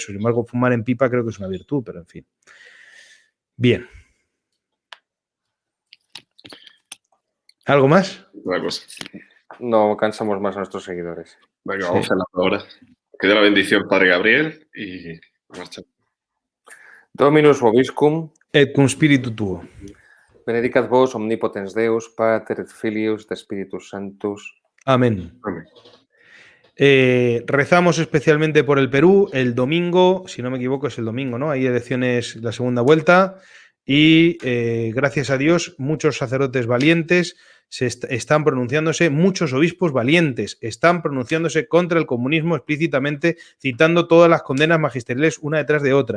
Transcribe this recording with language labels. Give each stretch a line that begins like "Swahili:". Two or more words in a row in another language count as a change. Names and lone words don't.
Spanish: Sin embargo, fumar en pipa creo que es una virtud, pero en fin. Bien. ¿Algo más? Una cosa. No cansamos más a nuestros seguidores. Venga, vamos a la hora. Que dé la bendición Padre Gabriel y marcha.
Latin: Dominus vobiscum. Et cum spiritu tuo. Benedicat vos omnipotens Deus, Pater et Filius et Spiritus Sanctus.
Spanish: Amén. Amén. Rezamos especialmente por el Perú. El domingo, si no me equivoco, es el domingo, ¿no? Hay elecciones, la segunda vuelta. Y gracias a Dios, muchos sacerdotes valientes están pronunciándose, muchos obispos valientes están pronunciándose contra el comunismo explícitamente, citando todas las condenas magisteriales una detrás de otra.